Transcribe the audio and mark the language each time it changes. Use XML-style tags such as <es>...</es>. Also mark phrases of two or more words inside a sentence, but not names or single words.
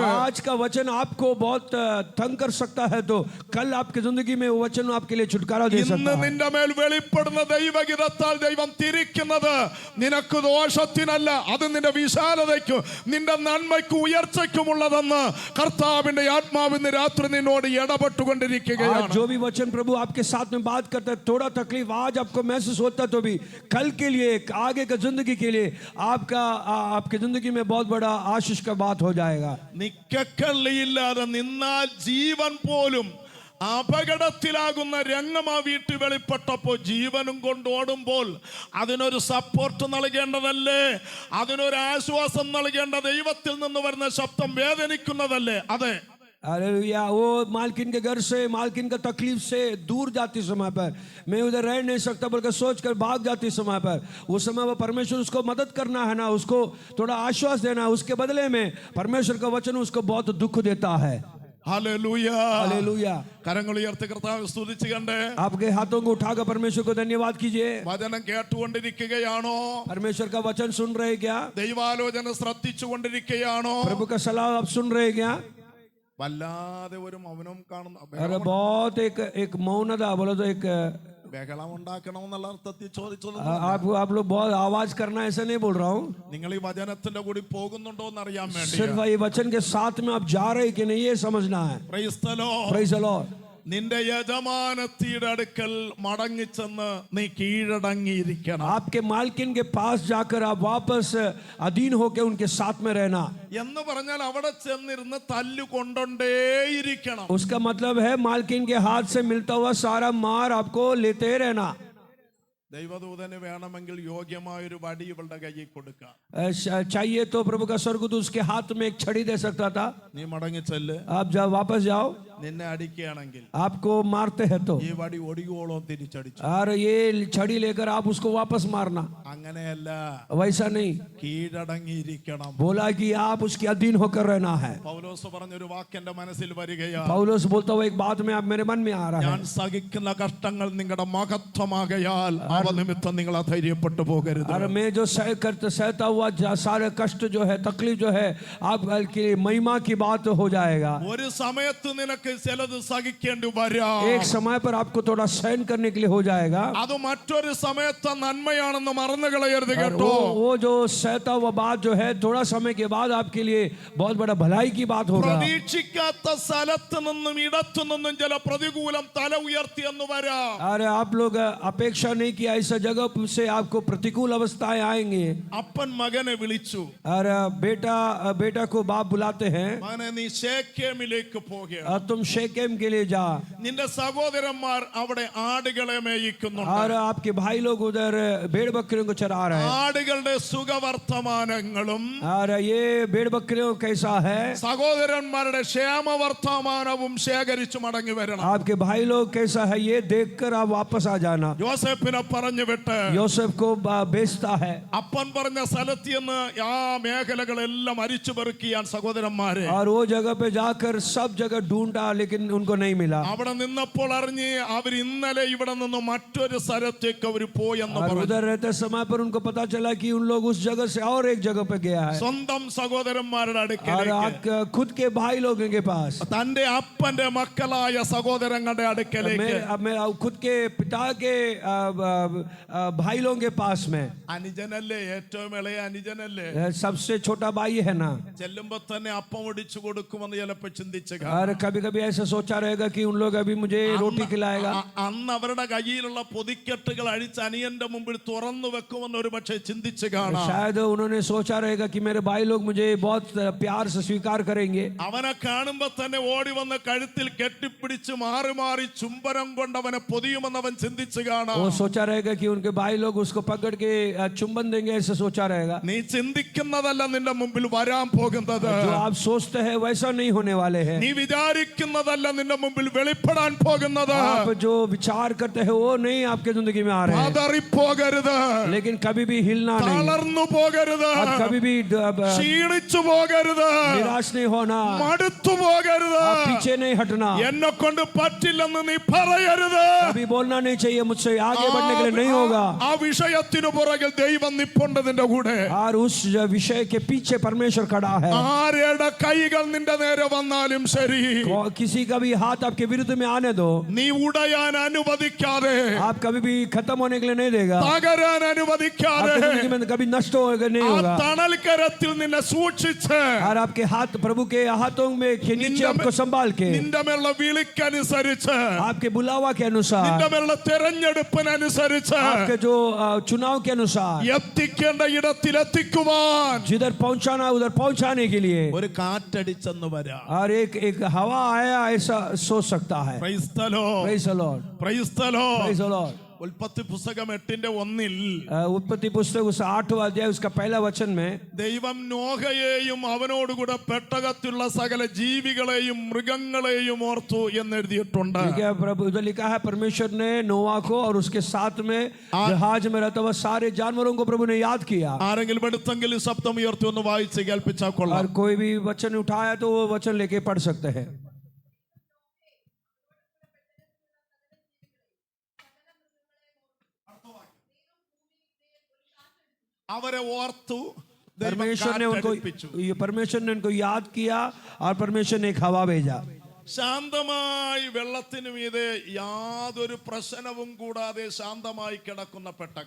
<hi>आज का वचन आपको बहुत तंग कर सकता है तो कल आपकी जिंदगी में वो वचन आपके लिए छुटकारा दे</hi> <ml>ഇന്ന്</ml> <hi>सकता है.</hi> <ml>നിന്റെ മേൽ വെളിപ്പെടുന്ന ദൈവഗീതത്താൽ ദൈവം തിരിക്കുന്നത് നിനക്ക് ദോഷത്തിനല്ല, അത് നിന്റെ വിശാലതയ്ക്കും നിന്റെ നന്മയ്ക്കും ഉയർച്ചയ്ക്കുമുള്ളതെന്ന് കർത്താവിന്റെ ആത്മാവ് ഇന്ന് രാത്രി നിന്നോട് ഇടപെട്ടുകൊണ്ടിരിക്കുകയാണ്.</ml> <hi>आज जो भी वचन प्रभु आपके साथ में बात करता है, थोड़ा तकलीफ आज आपको महसूस होता है तो भी कल के लिए आगे का जिंदगी के लिए आपकी जिंदगी में बहुत बड़ा आशीष का बात हो जाएगा.</hi> <ml>നിക്കക്കള്ളിയില്ലാതെ നിന്നാൽ ജീവൻ പോലും അപകടത്തിലാകുന്ന രംഗം ആ വീട്ടിൽ വെളിപ്പെട്ടപ്പോൾ ജീവനും കൊണ്ടോടുമ്പോൾ അതിനൊരു സപ്പോർട്ട് നൽകേണ്ടതല്ലേ, അതിനൊരു ആശ്വാസം നൽകേണ്ട ദൈവത്തിൽ നിന്ന് വരുന്ന ശബ്ദം വേദനിക്കുന്നതല്ലേ? അതെ.</ml> <hi>हालेलुया. वो मालकिन के घर से, मालकिन का तकलीफ से दूर जाती समय पर मैं उधर रह नहीं सकता बल्कि सोच कर भाग जाती समय पर उस समय वो परमेश्वर उसको मदद करना है ना, उसको थोड़ा आश्वास देना है. उसके बदले में परमेश्वर का वचन उसको बहुत दुख देता है.</hi> <ml>ഹല്ലേലൂയ.</ml> <hi>हालेलुया.</hi> <ml>കരങ്ങൾ ഉയർത്തി കർത്താവെ സ്തുതിച്ച് കണ്ടേ.</ml> <hi>आपके हाथों को उठाकर परमेश्वर को धन्यवाद कीजिए.</hi> <ml>വചനം കേട്ടുകൊണ്ടിരിക്കുകയാണോ?</ml> <hi>परमेश्वर का वचन सुन रहे क्या?</hi> <ml>ദൈവാലോചന ശ്രദ്ധിച്ചുകൊണ്ടിരിക്കുകയാണോ?</ml> <hi>प्रभु का सलाह आप सुन रहे क्या?</hi> <ml>വല്ലാതെ ഒരു മൗനം കാണുന്നു.</ml> <hi>अरे बहुत एक मौनता बोलो तो एक</hi> <ml>ബഹളം ഉണ്ടാക്കണമെന്നുള്ള അർത്ഥത്തിൽ ചോദിച്ചത്.</ml> <hi>आप लोग बहुत आवाज करना ऐसा नहीं बोल रहा हूँ.</hi> <ml>നിങ്ങൾ ഈ വചനത്തിന്റെ കൂടി പോകുന്നുണ്ടോ എന്ന് അറിയാൻ വേണ്ടി.</ml> <hi>सिर्फ ये वचन के साथ में आप जा रहे कि नहीं ये समझना है.</hi> <en>Praise the Lord. Praise the Lord.</en> <ml>നിന്റെ യജമാനത്തിയുടെ അടുക്കൽ മടങ്ങിച്ചെന്ന് നീ കീഴടങ്ങിയിരിക്കണം.</ml> <hi>आपके मालकिन के पास जाकर आप वापस अधीन होकर उनके साथ में रहना.</hi> <ml>എന്ന് പറഞ്ഞാൽ അവിടെ ചെന്നിരുന്ന് തല്ലുകൊണ്ടേയിരിക്കണം.</ml> <hi>उसका मतलब है मालकिन के हाथ से मिलता हुआ सारा मार आपको लेते रहना.</hi> <ml>ദൈവദൂതന് വേണമെങ്കിൽ യോഗ്യമായ ഒരു വടി ഇവളുടെ കയ്യിൽ കൊടുക്കാം.</ml> <hi>चाहिए तो प्रभु का स्वर्गदूत उसके हाथ में एक छड़ी दे सकता था.</hi> <ml>നീ മടങ്ങിച്ചെല്ല്.</ml> <hi>आप जाओ वापस जाओ.</hi> <ml>നിന്നെ അടിക്കുകയാണെങ്കിൽ</ml> <hi>आपको मारते हैं तो</hi> <ml>ഈ വടി ഒടിയോളം തിരിച്ചടിച്ചു.</ml> <hi>और ये छड़ी लेकर आप उसको वापस मारना.</hi> <ml>അങ്ങനെയല്ല,</ml> <hi>वैसा नहीं.</hi> <ml>കീഴടങ്ങിയിരിക്കണം.</ml> <hi>बोला कि आप उसके अधीन होकर रहना है.</hi> <ml>പൗലോസ് പറഞ്ഞൊരു വാക്ക് എന്റെ മനസ്സിൽ വരികയാണ്.</ml> <hi>पौलुस बोलता हुआ एक बात में आप मेरे मन में आ रहा</hi> <ml>ഞാൻ</ml> <hi>है.</hi> <ml>സഹിക്കുന്ന കഷ്ടങ്ങൾ നിങ്ങളുടെ മഹത്വമാകയാൽ അവ നിമിത്തം നിങ്ങൾ അധൈര്യപ്പെട്ടു പോകരുത്.</ml> <hi>और मैं जो सहता हुआ सारे कष्ट जो है, तकलीफ जो है, आपके महिमा की बात हो जाएगा.</hi> <ml>ഒരു സമയത്ത് നിനക്ക് ചിലത് സഹിക്കേണ്ടി വരാം.</ml> <hi>एक समय पर आपको थोड़ा सहन करने के लिए हो जाएगा.</hi> <ml>അത് മറ്റൊരു സമയത്ത് നന്മയാണെന്ന് മറന്നു കളയരുത് കേട്ടോ.</ml> <hi>वो जो सहता हुआ बात जो है थोड़ा समय के बाद आपके लिए बहुत बड़ा भलाई की बात होगा.</hi> <ml>പ്രതീക്ഷിക്കാത്ത സ്ഥലത്ത് നിന്നും ഇടത്തു നിന്നും ചില പ്രതികൂലം തല ഉയർത്തിയെന്ന് വരാം.</ml> <hi>अरे आप लोग अपेक्षा नहीं किया ऐसा जगह से आपको प्रतिकूल अवस्थाएं आएंगे.</hi> <ml>അപ്പൻ മകനെ വിളിച്ചു.</ml> <hi>और बेटा को बाप बुलाते हैं.</hi> <ml>മകനെ നീ ശേഖേമിലേക്ക് പോകുക.</ml> <hi>तुम शेकेम के लिए जा.</hi> <ml>നിന്റെ സഹോദരന്മാർ അവിടെ ആടുകളെ മേയിക്കുന്നുണ്ട്.</ml> <hi>और आपके भाई लोग उधर भेड़ बकरियों को चरा रहे हैं.</hi> <ml>ആടുകളുടെ സുഖവർത്തമാനങ്ങളും</ml> <hi>और ये भेड़ बकरियों कैसा है?</hi> <ml>സഹോദരന്മാരുടെ ക്ഷേമവർത്തമാനവും ശേഖരിച്ചു മടങ്ങി വരണം.</ml> <hi>आपके भाई लोग कैसा है ये देखकर आप वापस आ जाना.</hi> <ml>യോസേഫിനെ പറഞ്ഞു വിട്ട്</ml> <hi>യോസെഫ് को बेचता है.</hi> <ml>അപ്പൻ പറഞ്ഞ സ്ഥലത്ത് നിന്ന് ആ മേഖലകളെല്ലാം അരിച്ചു പെറുക്കിയാൻ സഹോദരന്മാരെ.</ml> <hi>और वो जगह पे जाकर सब जगह ढूंढा लेकिन उनको नहीं मिला.</hi> <ml>അവിടെ നിന്നപ്പോൾ അറിഞ്ഞ് അവർ ഇന്നലെ ഇവിടെ നിന്ന് മറ്റൊരു സ്ഥലത്തേക്ക് അവർ പോയെന്ന്</ml> <hi>और</hi> <ml>പറഞ്ഞു.</ml> <hi>उधर रहते समय पर उनको पता चला कि उन लोग उस जगह से और एक जगह पे गया है.</hi> <ml>സ്വന്തം സഹോദരന്മാരുടെ</ml> <hi>और</hi> <ml>അടുക്കലേക്ക്,</ml> <hi>खुद के भाई लोगों के पास,</hi> <ml>തന്റെ അപ്പന്റെ മക്കളായ സഹോദരങ്ങളുടെ അടുക്കലേക്ക്,</ml> <hi>खुद के पिता के भाई लोगों के पास में.</hi> <ml>അനുജനല്ലേ, ഏറ്റവും ഇളയ അനുജനല്ലേ,</ml> <hi>सबसे छोटा भाई है ना.</hi> <ml>ചെല്ലുമ്പോ തന്നെ അപ്പം ഒടിച്ചു കൊടുക്കുമെന്ന് ചിലപ്പോ ചിന്തിച്ചു.</ml> <hi>और कभी कभी भी ऐसा सोचा रहेगा कि उन लोग अभी मुझे रोटी खिलाएगा।</hi> <ml>അന്ന് അവരുടെ കയ്യിലുള്ള പൊതിക്കെട്ടുകൾ അഴിച്ച് അനിയന്റെ മുമ്പിൽ തുറന്നു വെക്കുമെന്ന് ഒരു പക്ഷേ ചിന്തിച്ചു കാണാം.</ml> <hi>शायद उन्होंने सोचा रहेगा कि मेरे भाई लोग मुझे बहुत प्यार से स्वीकार करेंगे।</hi> <ml>അവനെ കാണുമ്പോ തന്നെ ഓടി വന്ന് കഴുത്തിൽ കെട്ടിപ്പിടിച്ച് മാറി മാറി ചുംബനം കൊണ്ട് അവനെ പൊതിയുമെന്ന് അവൻ ചിന്തിച്ചു കാണാം.</ml> <hi>वो सोचा रहेगा कि उनके भाई लोग उसको पकड़ के चुंबन देंगे, ऐसा सोचा रहेगा।</hi> <ml>നീ ചിന്തിക്കുന്നതല്ല നിന്റെ മുമ്പിൽ വരാൻ പോകുന്നത്.</ml> <hi>जो आप सोचते हैं वैसा नहीं होने वाले हैं।</hi> <ml>നീ വിചാരിക്കുന്നതല്ല നിന്റെ മുമ്പിൽ വെളിപ്പെടാൻ പോകുന്നത്.</ml> <hi>आप जो विचार करते हैं वो नहीं आपके जिंदगी में आ रहे हैं।</hi> <ml>പതറിപ്പോകരുത്,</ml> <hi>लेकिन कभी भी हिलना नहीं,</hi> <ml>തളർന്നു പോകരുത്,</ml> <hi>आप कभी भी</hi> <ml>ക്ഷീണിച്ചു പോകരുത്,</ml> <hi>निराश नहीं होना,</hi> <ml>മടുത്തു പോകരുത്,</ml> <hi>आप पीछे नहीं हटना,</hi> <ml>എന്നെ കൊണ്ട് പറ്റില്ലെന്ന് നീ പറയരുത്.</ml> <hi>कभी बोलना नहीं चाहिए मुझसे आगे बढ़ने के लिए नहीं होगा।</hi> <ml>ആ വിഷയത്തിനു പുറകിൽ ദൈവം നിപ്പുണ്ട് നിന്റെ കൂടെ.</ml> <hi>और उस विषय के पीछे परमेश्वर खड़ा है।</hi> <ml>ആരുടെ കൈകൾ നിന്റെ നേരെ വന്നാലും ശരി,</ml> <hi>किसी का भी हाथ आपके विरुद्ध में आने दो,</hi> <ml>നീ ഉടയാൻ അനുവദിക്കാതെ,</ml> <hi>आप कभी भी खत्म होने के लिए नहीं देगा,</hi> <ml>തകരാൻ അനുവദിക്കാതെ,</ml> <hi>आपकी जिंदगी में कभी नष्ट नहीं</hi> <ml>ആ</ml> <hi>होगा।</hi> <ml>തണൽക്കരത്തിൽ നിന്നെ സൂക്ഷിച്ച്,</ml> <hi>और आपके हाथ प्रभु के हाथों में के नीचे आपको संभाल के,</hi> <ml>നിന്റെ മേലുള്ള വിളിക്കനുസരിച്ച്,</ml> <hi>आपके बुलावा के अनुसार,</hi> <ml>നിന്റെ മേലുള്ള തെരഞ്ഞെടുപ്പിനനുസരിച്ച്,</ml> <hi>आपके जो चुनाव के अनुसार</hi> <ml>എത്തിക്കേണ്ട ഇടത്തിൽ എത്തിക്കുവാൻ</ml> <hi>जिधर पहुंचाना उधर पहुंचाने के लिए</hi> <ml>ഒരു കാറ്റടിച്ചെന്ന് വരാം.</ml> <hi>और एक हवा आया ऐसा सोच सकता है।</hi> <en>Praise the Lord. Praise the Lord. Praise the Lord. Praise the Lord.</en> <ml>ഉൽപ്പത്തി പുസ്തകം 8:1</ml> <hi>उत्पत्ति पुस्तक उस 8वां अध्याय उसका पहला वचन में</hi> <ml>ദൈവം നോഹയെയും അവനോടുകൂടെ പെട്ടകത്തിലുള്ള സകല ജീവികളെയും മൃഗങ്ങളെയും ഓർത്തു എന്നെഴുതിയിട്ടുണ്ട്.</ml> <hi>क्या प्रभु उधर लिखा है परमेश्वर ने नोआ को और उसके साथ में जहाज में रहता हुआ सारे जानवरों को प्रभु ने याद किया।</hi> <ml>ആരെങ്കിലും എടുത്തെങ്കിൽ ശബ്ദം ഉയർത്തി ഒന്ന് വായിച്ച് കേൾപ്പിച്ചാൽ കൊള്ളാം.</ml> <hi>और कोई भी वचन उठाया तो वो वचन लेके पढ़ सकते हैं।</hi> <ml>അവരെ ഓർത്തു,</ml> <hi>परमेश्वर ने उनको याद किया और परमेश्वर ने एक हवा भेजा।</hi> <ml>ശാന്തമായി വെള്ളത്തിന് മീതെ യാതൊരു പ്രശ്നവും കൂടാതെ ശാന്തമായി കിടക്കുന്ന പെട്ടകം.</ml>